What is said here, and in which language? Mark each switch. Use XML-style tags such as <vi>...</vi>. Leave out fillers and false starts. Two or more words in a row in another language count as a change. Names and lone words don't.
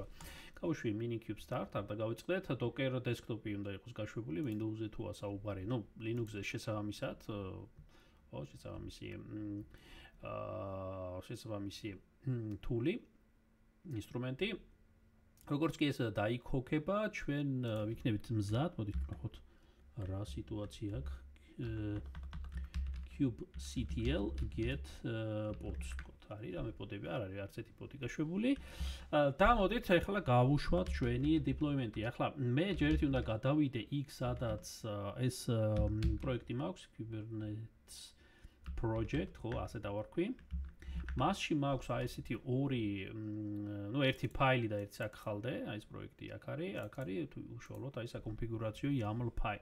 <ka>გავუშვი</ka> <en>minikube start-</en> <ka>არ და გავიწყდეთ</ka> <en>docker desktop-</en> <ka>ი უნდა იყოს გაშვებული Windows-ზე თუ ასაუბარი, ნუ Linux-ზე შესაბამისად, ხო, შესაბამისი თული, ინსტრუმენტი როგორც კი ეს დაიქოქება, ჩვენ ვიქნებით მზად, მოდით ნახოთ რა სიტუაცია აქვს.</ka> <en>kubectl get pods</en> <ka>არის, რამე პოდები არ არის, არც ერთი პოდი გაშვებული. და მოდით ახლა გავუშვათ ჩვენი deployment-ი. ახლა მე ჯერ ერთი უნდა გადავიდე იქ, სადაც ეს პროექტი მაქვს,</ka> <en>Kubernetes project,</en> <ka>ხო, ასე დავარქვი. მასში მაქვს აი ესეთი ორი, ნუ ერთი ფაილი და ერთი აქ ხალდე, აი ეს პროექტი აქ არის უშუალოდ აი ეს კონფიგურაციო YAML ფაილი.</ka>